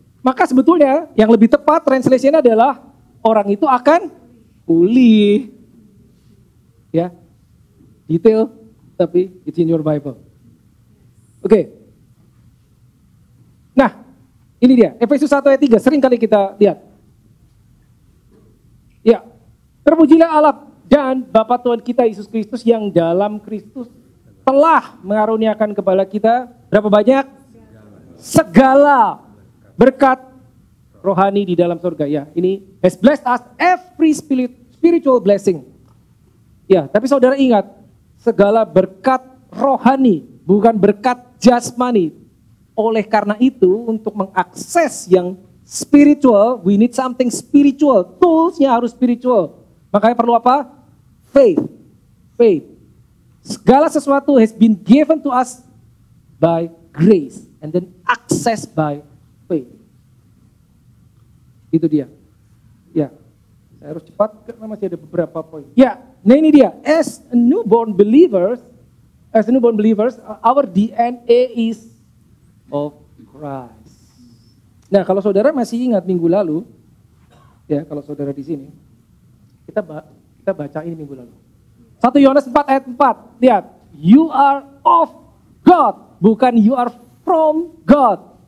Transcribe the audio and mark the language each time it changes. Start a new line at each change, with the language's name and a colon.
Indonesian: Maka sebetulnya yang lebih tepat translation adalah orang itu akan pulih. Ya.
English: Detail tapi it's in your Bible.
Indonesian: Oke. Nah, ini dia. Efesus 1 ayat 3 sering kali kita lihat. Ya. Terpujilah Allah dan Bapa Tuhan kita Yesus Kristus yang dalam Kristus telah mengaruniakan kepada kita berapa banyak? Segala berkat rohani di dalam surga. Ya, ini
English: has blessed us every spiritual blessing.
Indonesian: Ya, tapi saudara ingat, segala berkat rohani, bukan berkat jasmani. Oleh karena itu, untuk mengakses yang spiritual,
English: we need something spiritual.
Indonesian: Toolsnya harus spiritual. Makanya perlu apa? Faith. Faith. Segala sesuatu
English: has been given to us by grace. And then access by faith.
Indonesian: Itu dia. Ya, saya harus cepat karena masih ada beberapa poin. Ya, nah ini dia.
English: As a newborn believers, as newborn believers, our DNA is of Christ.
Indonesian: Nah, kalau saudara masih ingat minggu lalu, ya kalau saudara di sini, kita baca ini minggu lalu. 1 Yohanes 4 ayat 4, lihat.
English: You are of God,
Indonesian: bukan
English: you are from God.